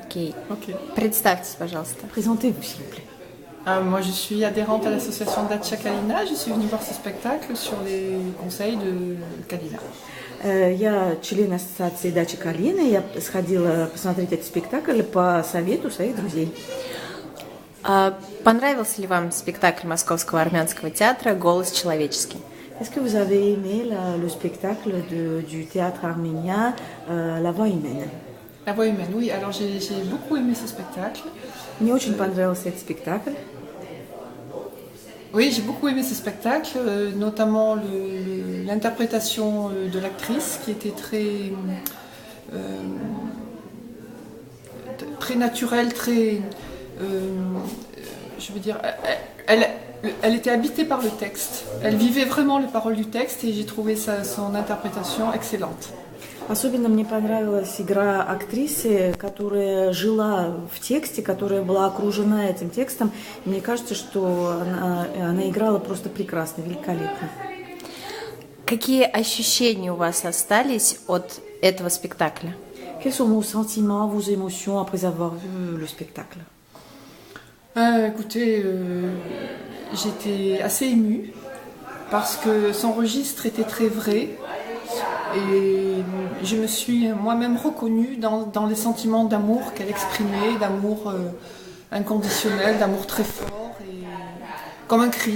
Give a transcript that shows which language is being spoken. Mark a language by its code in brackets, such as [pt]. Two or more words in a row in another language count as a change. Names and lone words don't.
[ru] Окей. [fr] Ok. [ru] Представьтесь, пожалуйста. [fr] Présentez-vous, s'il vous plaît. Moi, je suis adhérente à l'association Dacia Kalina. Je suis venue voir ce spectacle sur les conseils de Kalina. [ru] Я член ассоциации «Дача Калина». Я сходила посмотреть этот спектакль по совету своих друзей. Понравился ли вам спектакль Московского армянского театра «Голос человеческий»? [fr] Est-ce que vous avez aimé le spectacle du théâtre arménien La Voix humaine? La voix humaine, oui. Alors, j'ai beaucoup aimé ce spectacle. [ru] Мне очень понравился этот спектакль. [fr] Oui, j'ai beaucoup aimé ce spectacle, notamment l'interprétation de l'actrice qui était très naturelle, très... je veux dire, elle était habitée par le texte. Elle vivait vraiment les paroles du texte et j'ai trouvé son interprétation excellente. [ru] Особенно мне понравилась игра актрисы, которая жила в тексте, которая была окружена этим текстом. И мне кажется, что она играла просто прекрасно, великолепно. Какие ощущения у вас остались от этого спектакля? [fr] Quels sont vos sentiments, vos émotions après avoir vu le spectacle? Écoutez, j'étais assez émue parce que son registre était très vrai. Et je me suis moi-même reconnue dans les sentiments d'amour qu'elle exprimait, d'amour inconditionnel, d'amour très fort, et comme un cri.